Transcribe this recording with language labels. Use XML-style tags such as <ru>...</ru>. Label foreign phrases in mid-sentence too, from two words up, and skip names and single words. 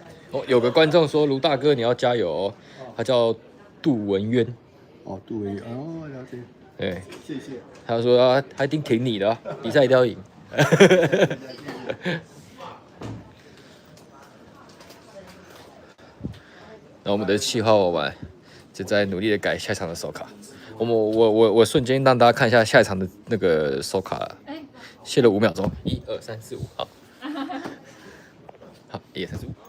<zh>哦，有個觀眾說盧大哥你要加油哦，他叫杜文淵。哦，杜文淵，哦，了解。對，謝謝。他說他一定挺你的，比賽一定要贏。那我們的企劃完，就在努力的改下一場的手卡。我瞬間讓大家看一下下一場的那個手卡，卸了5秒鐘，1、2、3、4、5，好，好，1、2、3、4、5。</zh>